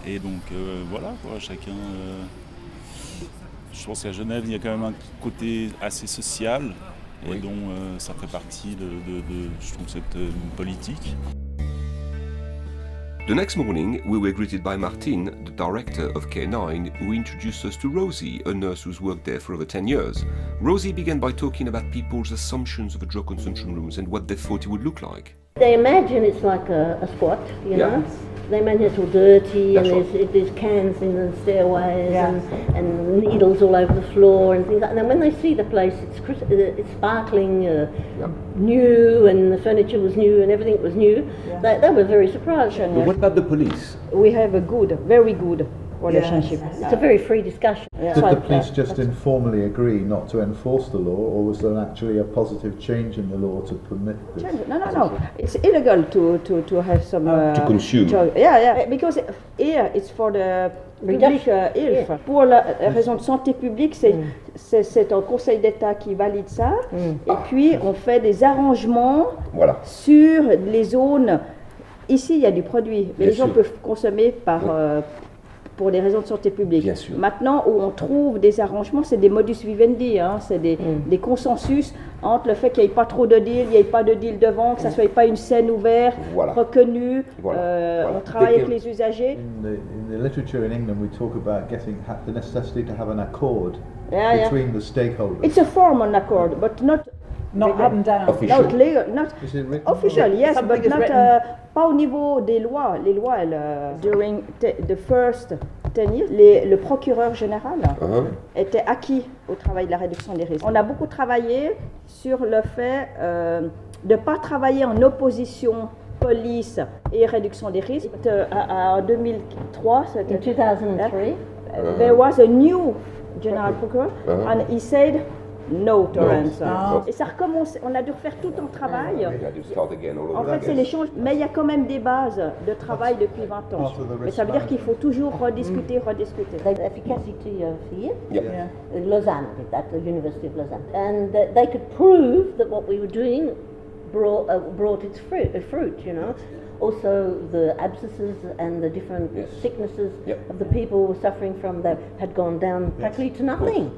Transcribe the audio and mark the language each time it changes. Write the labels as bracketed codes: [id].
[fr] Et donc voilà quoi, chacun. Je pense qu'à Genève il y a quand même un côté assez social et dont ça fait partie de je trouve cette politique. [en] The next morning, we were greeted by Martine, the director of K9, who introduced us to Rosie, a nurse who's worked there for over 10 years. Rosie began by talking about people's assumptions of drug consumption rooms and what they thought it would look like. They imagine it's like a squat, you know. They imagine it's all dirty there's cans in the stairways and needles all over the floor and things like that. And then when they see the place, it's sparkling, new, and the furniture was new and everything was new. They were very surprised. But what about the police? We have a very good relationship. It's a very free discussion. Did the police just informally agree not to enforce the law, or was there actually a positive change in the law to permit this? No. It's illegal to have some... to consume. Because here it's for the public health. [fr] Pour la raison de santé publique, c'est un conseil d'État qui valide ça. Et puis on fait des arrangements sur les zones. Ici, il y a du produit, mais les gens peuvent consommer pour des raisons de santé publique. Bien sûr. Maintenant, où on trouve des arrangements, c'est des modus vivendi, c'est des consensus entre le fait qu'il n'y ait pas trop de deals, il n'y ait pas de deal devant, que ça ne soit pas une scène ouverte, reconnue. On travaille avec les usagers. [en] In the literature in England, we talk about the necessity to have an accord between the stakeholders. It's a formal accord, but not up and down. Official. Not legal, not official, yes, but not [fr] pas au niveau des lois. Les lois, [en] during the first 10 years, [fr] le procureur général était acquis au travail de la réduction des risques. On a beaucoup travaillé sur le fait de ne pas travailler en opposition police et réduction des risques. En 2003, [en] In 2003, there was a new general procureur, and he said no tolerance. No. [fr] Et ça recommence, on a dû refaire tout un travail. [en] We had to start again all over [fr] En fait, [en] again. [fr] c'est l'échange, mais il y a quand même des bases de travail depuis 20 ans. Mais ça veut dire qu'il faut toujours rediscuter. [en] The efficacy of here, Yeah. Lausanne, at the University of Lausanne, and they could prove that what we were doing brought its fruit, you know. Also, the abscesses and the different sicknesses of the people who were suffering from that had gone down practically to nothing.